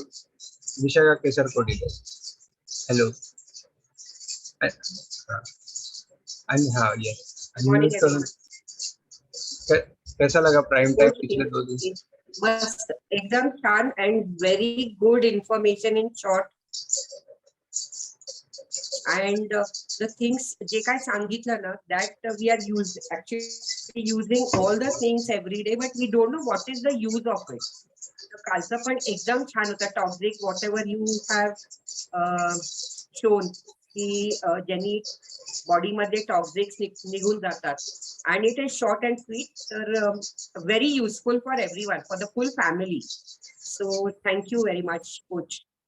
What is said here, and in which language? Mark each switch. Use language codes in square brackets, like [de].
[hi] तो विशाखा केसरकोटी दाई, हेलो। हाँ ये [en] morning [hi] अनम्यूट करो। कैसा लगा प्राइम टाइम पिछले 2 दिन से? [mr] मस्त, एकदम छान [en] And very good information in short. And the things [mr] जे काय सांगितलं ना, [en] that we are actually using all the things every day, but we don't know what is the use of it. [mr] कालचं पण एकदम छान होता [en] topic, whatever you have shown [mr] की ज्यांनी बॉडीमध्ये टॉक्सिक्स निघून जातात आणि [en] It is short and sweet, तर very useful for everyone, for the full family. So thank you very much coach.